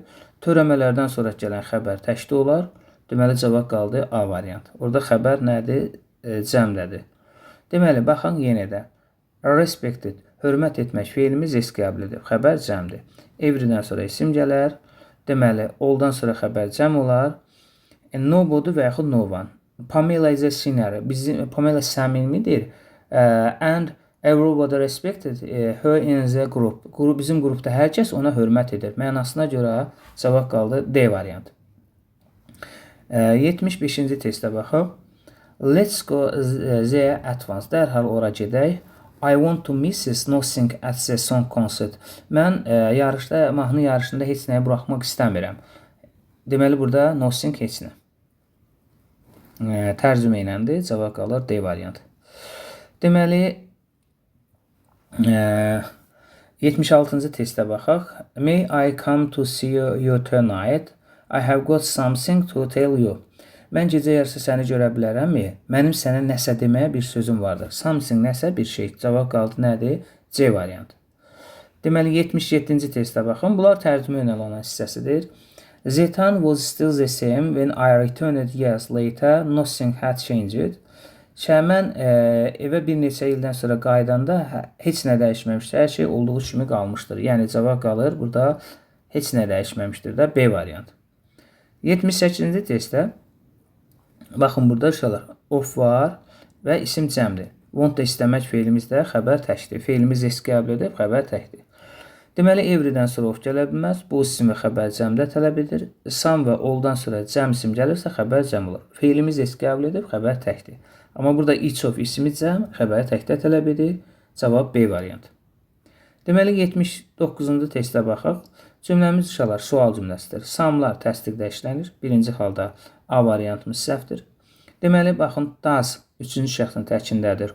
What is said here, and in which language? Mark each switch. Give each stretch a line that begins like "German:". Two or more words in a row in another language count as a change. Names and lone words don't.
Azerbaijani: Törəmələrdən sonra gələn xəbər təkdə olar. Deməli, cavab qaldı A variantı. Orada xəbər nədir? Cəmdədir. Deməli, baxın yenə də. Respected, hörmət etmək feilimiz S qəblidir. Xəbər cəmdir. Everydən sonra isim gələr. Deməli, alldan sonra xəbər cəm olar.
English: Nobody
Azerbaijani: və yaxud
English: no one. Pamela is a singer.
Azerbaijani: Pamela səmimidir.
English: And everybody respected her in the group.
Azerbaijani: Bizim qrupda hər kəs ona hörmət edir. Mənasına görə cavab qaldı D variantı. 75-ci testə baxaq.
English: Let's go there at once.
Azerbaijani: Dərhal ora gedək.
English: I want to miss nothing at the song concert.
Azerbaijani: Mən yarışda, mahnı yarışında heç nəyə buraxmaq istəmirəm. Deməli, burada nothing heç nə. Tərcümə iləndir. Cavab qalır D variantı. Deməli, 76-cı testə baxaq.
English: May I come to see you tonight? I have got something to tell you.
Azerbaijani: Mən gecə yarısı səni görə bilərəmmi? Mənim sənə nəsə deməyə bir sözüm vardır. Something nəsə bir şey. Cavab qaldı nədir? C variantı. Deməli 77-ci testə baxın. Bunlar tərcümə yönələn hissəsidir.
English: The time was still the same when I returned years later. Nothing had changed.
Azerbaijani: Mən evə bir neçə ildən sonra qaydanda heç nə dəyişməmişdir. Hər şey olduğu kimi qalmışdır. Yəni cavab qalır burada heç nə dəyişməmişdir də B variantı. 78-ci testdə baxın burada uşaqlar of var və isim cəmdir. Want da istəmək feilimiz də xəbər təkdir. Feilimiz S qəbul edib xəbər təkdir. Deməli everydən sonra of gələ bilməz. Bu isim və xəbər cəmdə tələb edir. Some və all-dan sonra cəm isim gəlirsə xəbər cəm olur. Feilimiz S qəbul edib xəbər təkdir. Amma burada
English: each of
Azerbaijani: ismi cəm, xəbəri təkdə tələb edir. Cavab B variantı. Deməli 79-cu testə baxaq. Cümləmiz uşaqlar sual cümləsidir. Some'lar təsdiqdə işlənir. Birinci halda A variantımız səhvdir. Deməli baxın does 3-cü şəxsin təkindədir.